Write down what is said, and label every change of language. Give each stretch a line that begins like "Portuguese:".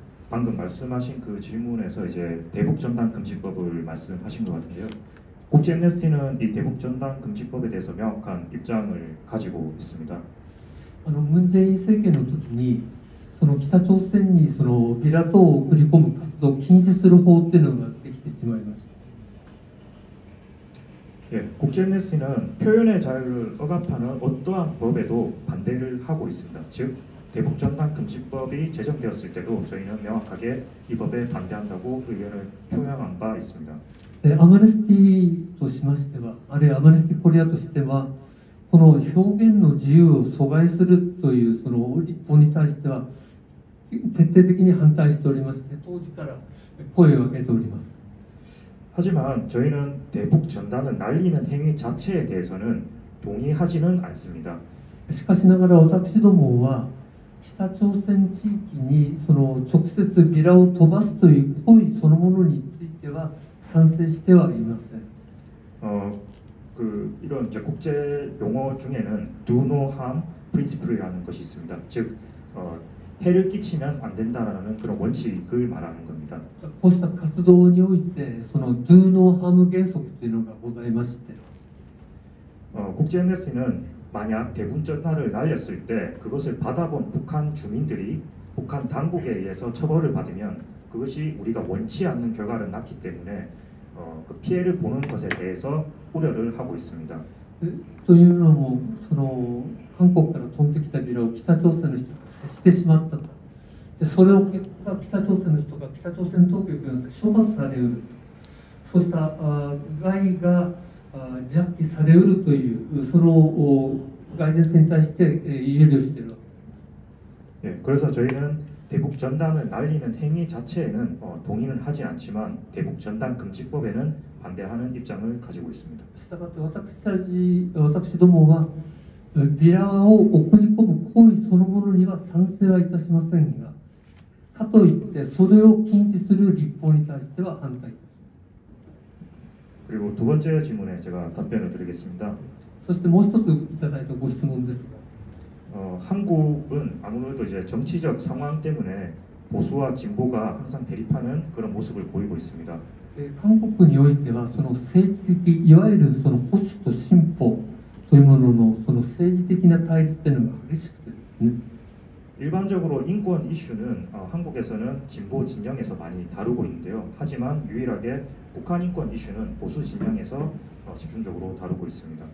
Korean: 방금 말씀하신 그 질문에서 이제 대북전단 금지법을 말씀하신 것 같은데요. 국제 엠네스티는 이 대북전단 금지법에 대해서 명확한 입장을 가지고 있습니다.
Japanese: 文在寅政権の時にその北朝鮮にそのビラ等を送り込む活動を禁止する法っていうのができてしまいました。
Korean: 예, 국제 엠네스티는 표현의 자유를 억압하는 어떠한 법에도 반대를 하고 있습니다. 즉 대북전단 금지법이 제정되었을 때도 저희는 명확하게 이 법에 반대한다고 의견을 표명한 바 있습니다.
Japanese: アマネスティとしましては、あるいはアマネスティコリアとしては、この表現の自由を阻害するというその立法に対しては徹底的に反対しておりまして、当時から声を上げております。
Korean: 하지만 저희는 대북 전단을 날리는 행위 자체에 대해서는 동의하지는 않습니다.
Japanese: しかしながら私どもは北朝鮮地域にその直接ビラを飛ばすという行為そのものについては賛成してはいません。
Korean: 이런 이제 국제 용어 중에는 do no harm principle이라는 것이 있습니다. 즉 해를 끼치면 안 된다라는 그런 원칙을 말하는 겁니다.
Japanese: こうした活動においてその do no harm原則というのがございまして、
Korean: 국제 엠네스티는 만약 대북전단을 날렸을 때 그것을 받아본 북한 주민들이 북한 당국에 의해서 처벌을 받으면 그것이 우리가 원치 않는 결과를 낳기 때문에 그 피해를 보는 것에 대해서 우려를 하고 있습니다.
Japanese: というのもその韓国から飛んできたビラを北朝鮮の人が接してしまったと。でそれを結果北朝鮮の人が北朝鮮当局によって処罰されうる。そうした害が弱気されうるというその害善性に対して憂慮しているわけです。
Korean: 예, 그래서 저희는 대북 전단을 날리는 행위 자체에는 동의는 하지 않지만 대북 전단 금지법에는 반대하는 입장을 가지고 있습니다.
Japanese: したがって私どもはビラを送り込む行為そのものには賛成はいたしませんが、かといってそれを禁止する立法に対しては反対いたします。
Korean: 그리고 두 번째 질문에 제가 답변을 드리겠습니다.
Japanese: そしてもう一ついただいたご質問ですが、
Korean: 한국은 아무래도 이제 정치적 상황 때문에 보수와 진보가 항상 대립하는 그런 모습을 보이고 있습니다.
Japanese: 韓国においてはその政治的いわゆるその保守と進歩というもののその政治的な対立というのが激しくてですね
Korean: 일반적으로 인권 이슈는 한국에서는 진보 진영에서 많이 다루고 있는데요. 하지만 유일하게 북한 인권 이슈는 보수 진영에서 집중적으로 다루고 있습니다.